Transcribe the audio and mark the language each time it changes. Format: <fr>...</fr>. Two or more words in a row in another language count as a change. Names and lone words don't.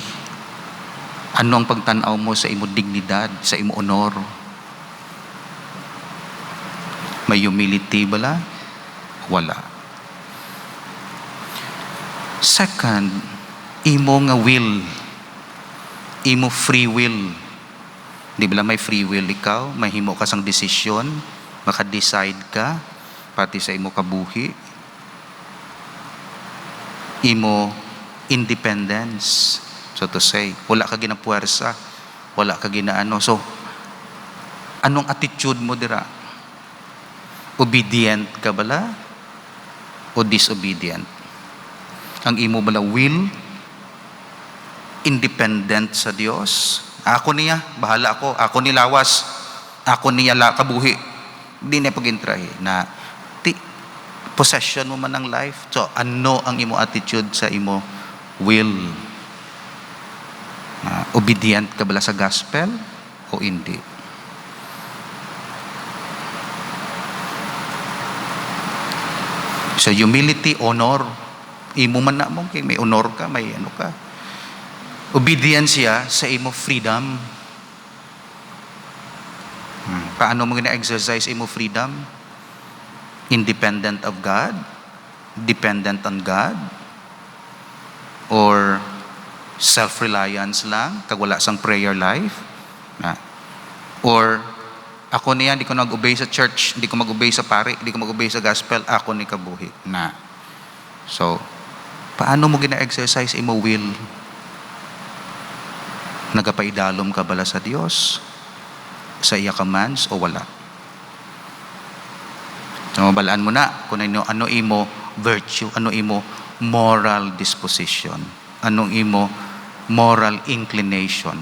<hil>Ano ang pagtanaw mo sa imo dignidad, sa imo honor? May humility bala? Wala. Second, imo nga will, imo</hil> <en>free will.</en> <hil>Di ba may free will ikaw? May himo ka sang desisyon, maka-decide ka pati sa imo kabuhi.</hil> <en>Imo independence, so to say,</en> <hil>wala ka ginapuwersa, wala ka ginaano. So anong attitude mo dira? Obedient ka bala o disobedient? Ang imo bala will, independent sa Dios. Ako niya, bahala ako ni lawas, ako niya kabuhi. Hindi na pag-intrahi na possession mo man ng life. So, ano ang imo attitude sa imo will? Obedient ka bala sa gospel o hindi?</hil> <en>So, humility, honor.</en> <hil>Imo man na mo, kay may honor ka, may ano ka. Obedience sa imo freedom. Paano mo gina-exercise imo freedom?</hil> <en>Independent of God? Dependent on God?</en> <hil>Or self-reliance lang, kag wala sang</hil> <en>prayer life?</en> <hil>Or ako niya, di ko nag-obey sa church, di ko mag-obey sa pari, di ko mag-obey sa gospel, ako ni kabuhi. So, paano mo gina-exercise imo will? Nagapaidalom ka bala sa Dios? Sa iya commands o wala? So, balaan mo na kung ano imo virtue, ano imo</hil> <en>moral disposition,</en> <hil>anong imo</hil> <en>moral inclination.</en>